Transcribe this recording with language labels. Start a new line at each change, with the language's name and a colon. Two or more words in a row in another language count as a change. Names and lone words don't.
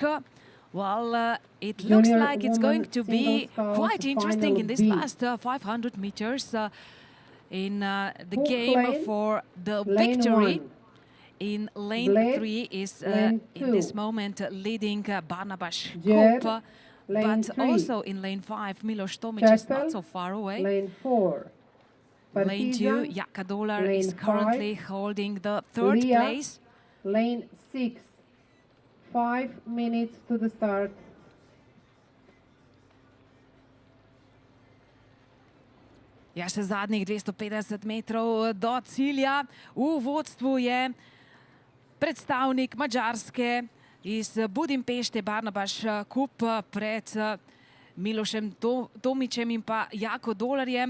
English: Well, it looks like it's going to be quite interesting in this last 500 meters in the game for the victory. In lane 3 is in this moment leading Barnabas Kup, but also in lane 5 Miloš Tomič is not so far away. Lane 4. Lane 2 Jaka Dolar is currently holding the third place. Lane 6. 5 minutes to the start.
Slovenian: Ja, še zadnjih 250 metrov do cilja. V vodstvu je predstavnik Madžarske iz Budimpešte, Barnabas Kup, pred Milošem Tomičem in pa Jako Dolarjem.